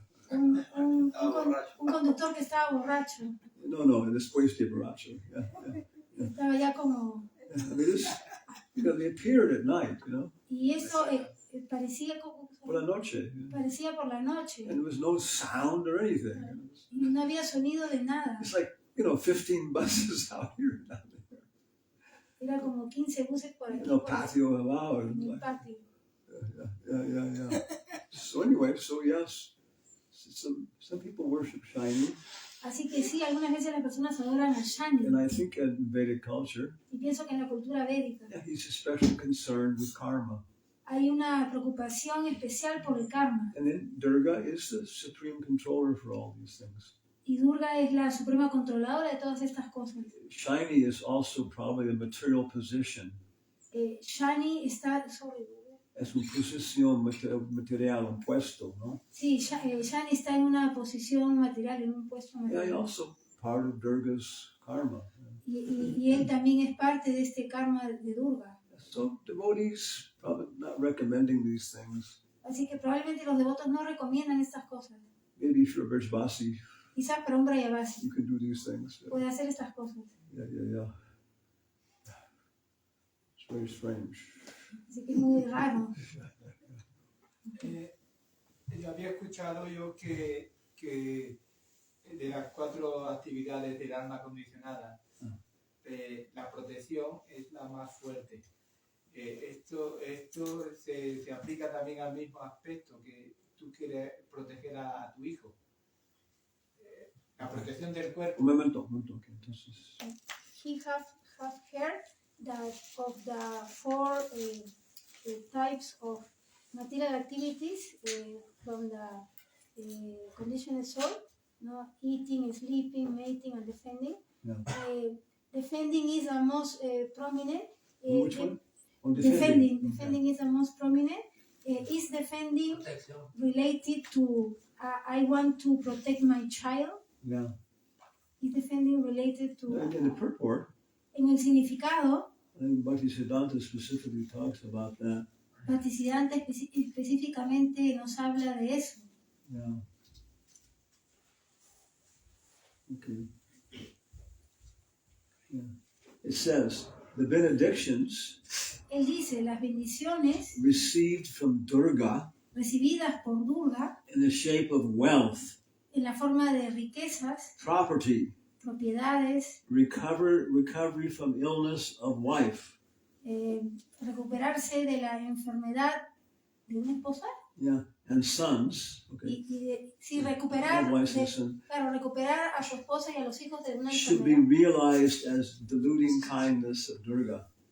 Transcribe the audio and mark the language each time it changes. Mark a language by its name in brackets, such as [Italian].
[Spanish] Un conductor que estaba borracho. No, después de borracho. Yeah. Estaba ya como. [English] I mean, they appeared at night, [Spanish] Y eso parecía como. Por la noche. Parecía por la noche. [English] And there was no sound or anything. [Spanish] Y no había sonido de nada. [English] It's like 15 buses out here. [Spanish] Era como 15 buses por aquí. Patio abajo. En el patio. [English] Yeah. So anyway, yes, some people worship Shiny. [Spanish] Así que sí, algunas veces las personas adoran a Shani. [English] And I think in Vedic culture, [Spanish] y pienso que en la cultura védica, [English] he's especially concerned with karma. [Spanish] Hay una preocupación especial por el karma. [English] And then Durga is the supreme controller for all these things. [Spanish] Y Durga es la suprema controladora de todas estas cosas. [English] Shiny is also probably a material position. [Spanish] Shani está sobre Es una posición material, un puesto, ¿no? Sí, Shani está en una posición material, en un puesto material. [English] Yeah, also part of Durga's karma. [Spanish] Y él también es parte de este karma de Durga. [English] So devotees probably not recommending these things. [Spanish] Así que probablemente los devotos no recomiendan estas cosas. [English] Maybe if you're a Vrajavasi, [Spanish] quizás para un Vrajavasi [English] you can do these things. [Spanish] puede hacer estas cosas. [English] Yeah. It's very strange. [Spanish] Así que es muy raro. Yo había escuchado que de las 4 actividades del alma condicionada, la protección es la más fuerte. Esto se aplica también al mismo aspecto que tú quieres proteger a tu hijo. La protección del cuerpo. Un momento, okay, entonces. [English] He have heard that of the 4 types of material activities from the conditioned soul, eating, sleeping, mating, and defending. Yeah. Defending is the most prominent. Which one? Defending is the most prominent. Is defending related to I want to protect my child? Yeah. Is defending related to... In the purport, [Spanish] en el significado, [English] and Bhaktisiddhanta specifically talks about that. [Spanish] Bhaktisiddhanta específicamente nos habla de eso. [English] Yeah. Okay. Yeah. It says, the benedictions [Spanish] Él dice, las bendiciones [English] received from Durga [Spanish] recibidas por Durga [English] in the shape of wealth, [Spanish] en la forma de riquezas, [English] property, [Spanish] propiedades, [English] recovery from illness of wife. [Spanish] Recuperarse de la enfermedad de una esposa. [English] Yeah, and sons. Okay. [Spanish] Recuperar a su esposa y a los hijos de una [English] should be [Spanish] enfermedad. [English] realized as deluding kindness of Durga.